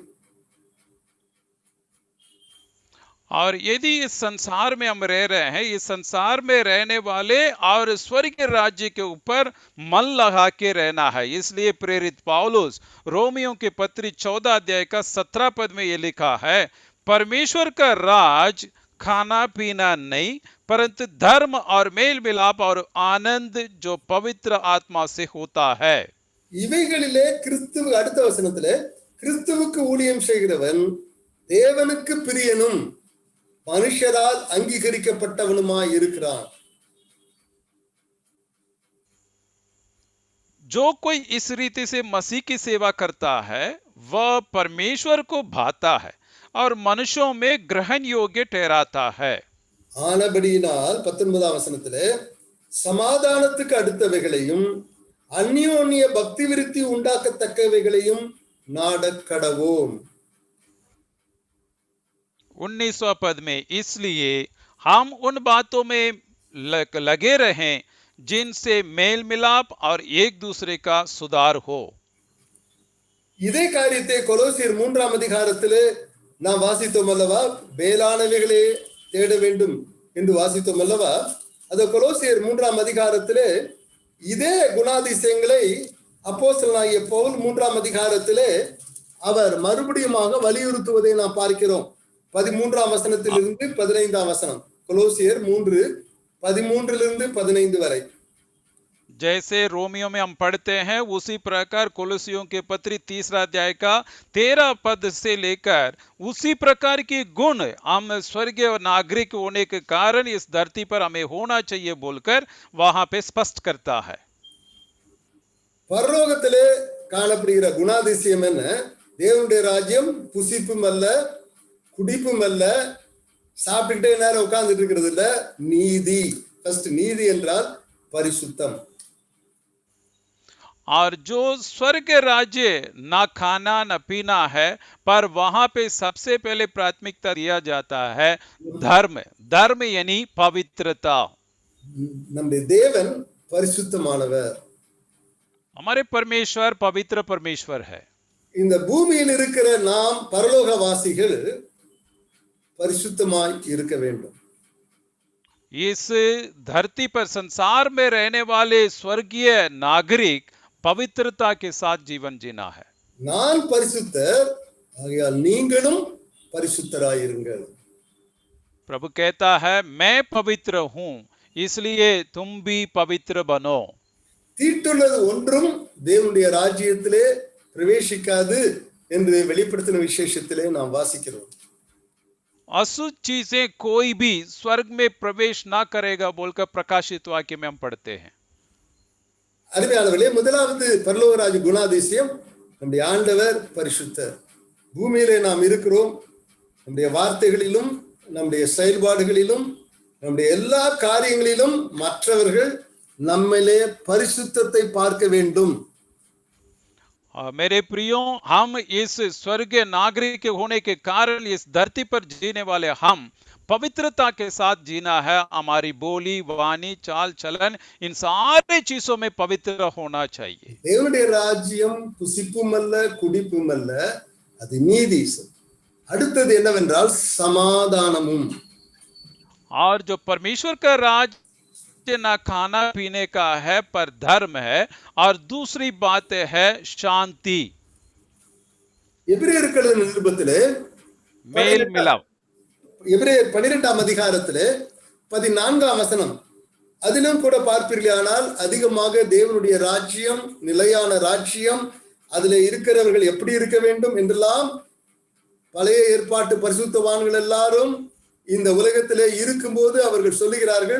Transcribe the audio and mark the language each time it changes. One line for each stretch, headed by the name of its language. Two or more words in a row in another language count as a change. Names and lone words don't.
Hindi: और यदि इस संसार में हम रह रहे हैं, इस संसार में रहने वाले और स्वर्ग राज्य के ऊपर मन लगा के रहना है। इसलिए प्रेरित पौलुस रोमियों के पत्री 14 अध्याय का 17 पद में ये लिखा है, परमेश्वर का राज खाना पीना नहीं परंतु धर्म और मेल मिलाप और आनंद जो पवित्र आत्मा से होता है।
Tamil: இவைகளிலே கிறிஸ்துவு, அடுத்த வசனத்திலே, கிறிஸ்துவுக்கு ஊழியம் செய்கிறவன் தேவனுக்கு பிரியனும் மனுஷரால் அங்கீகரிக்கப்பட்டவனுமாய் இருக்கிறான்.
Hindi: जो कोई इस रीति से मसीह की सेवा करता है वह परमेश्वर को भाता है और मनुष्यों में ग्रहण योग्य ठहराता है।
Tamil: ஆனபடியினால் 19ஆம் வசனத்திலே, சமாதானத்துக்கு அடுத்தவைகளையும் அந்யோன்ய பக்தி விருத்தி உண்டாக்கத்தக்கவைகளையும் நாடக் கடவோம்.
Hindi: 19वां पद में, इसलिए हम उन बातों में लगे रहें जिनसे मेल मिलाप और एक दूसरे का सुधार हो।
Tamil: இதே காரியத்தை கொலோசியர் 3ஆம் அதிகாரத்திலே நாம் வாசித்தோம் அல்லவா, மேலானவைகளே தேட வேண்டும் என்று வாசித்தோம் அல்லவா. அது கொலோசியர் 3ஆம் அதிகாரத்திலே இதே குணாதிசயங்களை அப்போஸ்தலனாகிய பவுல் 3ஆம் அதிகாரத்திலே அவர் மறுபடியுமாக வலியுறுத்துவதை நாம் பார்க்கிறோம். 13ஆம் வசனத்திலிருந்து 15ஆம் வசனம், கொலோசியர் 3:13 வரை.
Hindi: जैसे रोमियो में हम पढ़ते हैं उसी प्रकार कोलोसियों के पत्री 3 अध्याय का 13 पद से लेकर उसी प्रकार की गुण हम स्वर्गीय नागरिक होने के कारण इस धरती पर हमें होना चाहिए बोलकर वहां पे स्पष्ट करता है।
Tamil: பரலோகத்திலே காணப்படுகிற குணாதிசயம் என்ன? தேவனுடைய ராஜ்யம் புசிப்பும் அல்ல, குடிப்பும் அல்ல, சாப்பிட்டுக்கிட்டே நேரம் உட்கார்ந்துட்டு இருக்கிறது இல்ல, நீதி. ஃபர்ஸ்ட் நீதி என்றால் பரிசுத்தம்.
Hindi: और जो स्वर्ग राज्य ना खाना न पीना है, पर वहां पे सबसे पहले प्राथमिकता दिया जाता है धर्म। धर्म यानी पवित्रता।
Tamil: நம்முடைய தேவன் பரிசுத்தமானவர்.
Hindi: हमारे परमेश्वर पवित्र परमेश्वर है।
Tamil: இந்த பூமியில் இருக்கிற நாம் பரலோகவாசிகள் பரிசுத்தமாய் இருக்க வேண்டும்.
Hindi: इस धरती पर संसार में रहने वाले स्वर्गीय नागरिक पवित्रता के साथ जीवन जीना है।
Tamil: நான் பரிசுத்தர், ஆகையால் நீங்களும் பரிசுத்தராயிருங்கள்.
Hindi: प्रभु कहता है मैं पवित्र हूं, इसलिए तुम भी पवित्र बनो।
Tamil: தீட்டுள்ளது ஒன்றும் தேவனுடைய ராஜ்யத்திலே பிரவேசிக்காது என்று வெளிப்படுத்தின விசேஷத்திலே நாம் வாசிக்கிறோம்.
Hindi: अशुद्ध चीजें कोई भी स्वर्ग में प्रवेश ना करेगा बोलकर प्रकाशित वाक्य में हम पढ़ते हैं।
Tamil: அருமையானவர்களே, முதலாவது பரலோகராஜ குணாதிசயம், நம்முடைய ஆண்டவர் பரிசுத்தர். பூமியிலே நாம் இருக்கிறோம், நம்முடைய வார்த்தைகளிலும் நம்முடைய செயல்பாடுகளிலும் நம்முடைய எல்லா காரியங்களிலும் மற்றவர்கள் நம்மிலே பரிசுத்தத்தை பார்க்க வேண்டும்.
Hindi: मेरे प्रियो, हम इस स्वर्गीय नागरिक होने के कारण इस धरती पर जीने वाले हम पवित्रता के साथ जीना है। हमारी बोली, वाणी, चाल चलन, इन सारे चीजों में पवित्र होना चाहिए।
Tamil: தேவனுடைய ராஜ்யம் புசிப்புமல்ல குடிப்புமல்ல, அது நீதி. அடுத்தது என்னவென்றால் சமாதானமும்.
Hindi: और जो परमेश्वर का राज ना खाना पीने का है पर धर्म है, और दूसरी बात है शांति।
Tamil: எபிரேயர்கள் நிருபத்திலே
Hindi: मेल मिलाप,
Tamil: எபிரேயர் 12ஆம் அதிகாரத்திலே 14ஆம் வசனம், அதிலும் கூட பார்ப்பீர்களானால் அதிகமாக தேவனுடைய ராஜ்யம், நிலையான ராஜ்யம், அதுல இருக்கிறவர்கள் எப்படி இருக்க வேண்டும் என்றெல்லாம் பழைய ஏற்பாட்டு பரிசுத்தவான்கள் எல்லாரும் இந்த உலகத்திலே இருக்கும்போது அவர்கள் சொல்லுகிறார்கள்.